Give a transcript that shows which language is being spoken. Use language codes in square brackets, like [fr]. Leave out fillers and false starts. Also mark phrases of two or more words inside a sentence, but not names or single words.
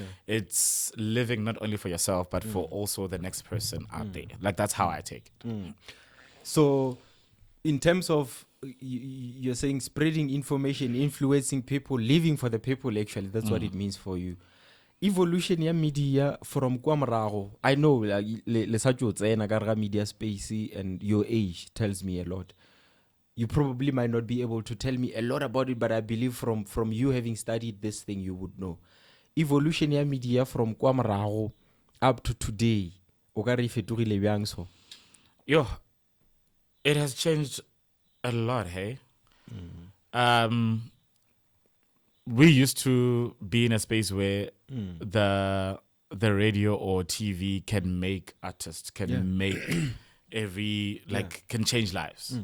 [en] It's living not only for yourself, but for also the next person out there. Like that's how I take it. So in terms of you're saying spreading information, influencing people, living for the people, actually that's what it means for you. Evolution ya media from [nso] kwa morago, [en] I know like, [nso] le sa tšo tsena ka gare ga [en] media space, and your age tells me a lot. You probably might not be able to tell me a lot about it, but I believe from you having studied this thing, you would know. Evolution ya media from [nso] kwa morago [en] up to today, [nso] o ka re e fetogile bjang so? [en] Yo, it has changed a lot, hey? We used to be in a space where the radio or TV can make artists, can make can change lives.